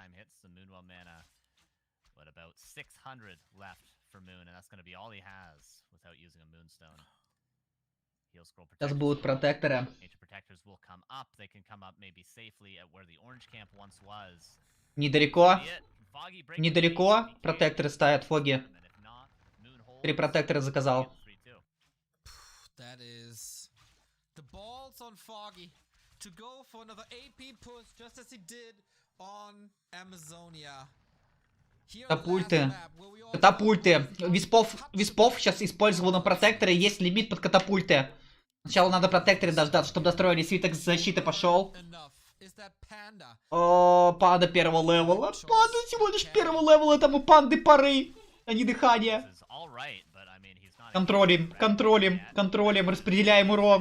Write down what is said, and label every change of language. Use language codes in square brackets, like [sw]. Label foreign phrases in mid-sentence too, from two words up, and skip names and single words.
[ru] Сейчас будут протекторы. Недалеко. Недалеко. Протекторы ставят, Фоги. 3 протектора заказал. [en] The balls on Foggy to go for another AP push just as he did on Amazonia. [ru] Катапульты. Катапульты. Виспов сейчас использовал на протекторы. Есть лимит под катапульты. Сначала надо протекторы дождаться, чтобы достроили. Свиток защиты пошел. О, панда первого левела. Панда всего лишь первого левела. Там у панды пары, а не дыхание. Контролим, контролим, контролим, распределяем урон.